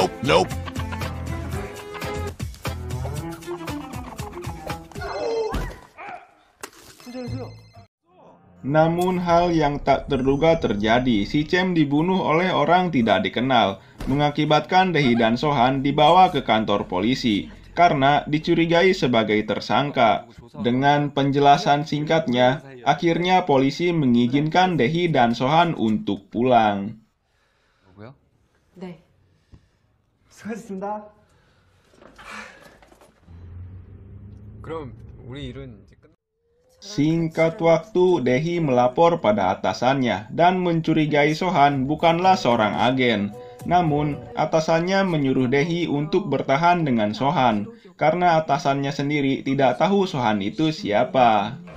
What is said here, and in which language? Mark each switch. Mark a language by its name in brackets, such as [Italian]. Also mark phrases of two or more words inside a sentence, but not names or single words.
[Indonesian] Namun hal yang tak terduga terjadi, si Cem dibunuh oleh orang tidak dikenal, mengakibatkan Dae-hee dan So-han dibawa ke kantor polisi karena dicurigai sebagai tersangka. Dengan penjelasan singkatnya, akhirnya polisi mengizinkan Dae-hee dan So-han untuk pulang. [Korean] 뭐고요? 네. 수고하셨습니다. 그럼 우리 일은 이제 끝. [Indonesian] Singkat waktu, Dae-hee melapor pada atasannya dan mencurigai So-han bukanlah seorang agen. Namun, atasannya menyuruh Dae-hee untuk bertahan dengan So-han karena atasannya sendiri tidak tahu So-han itu siapa.